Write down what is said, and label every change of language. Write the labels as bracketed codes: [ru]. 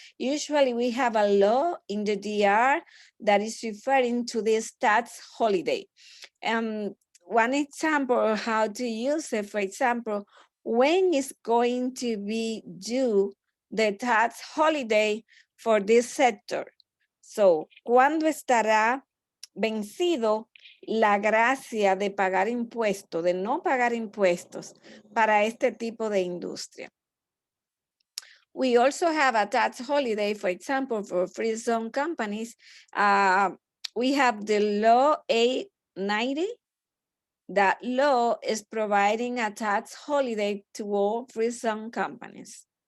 [en] Usually we have a law in the DR that is referring to this tax holiday. One example of how to use it, for example, when is going to be due the tax holiday for this sector? [es] So, ¿cuándo estará vencido la gracia de pagar impuestos, de no pagar impuestos para este tipo de industria? [en] We also have a tax holiday, for example, for free zone companies. We have the law 890. That law is providing a tax holiday to all free zone companies.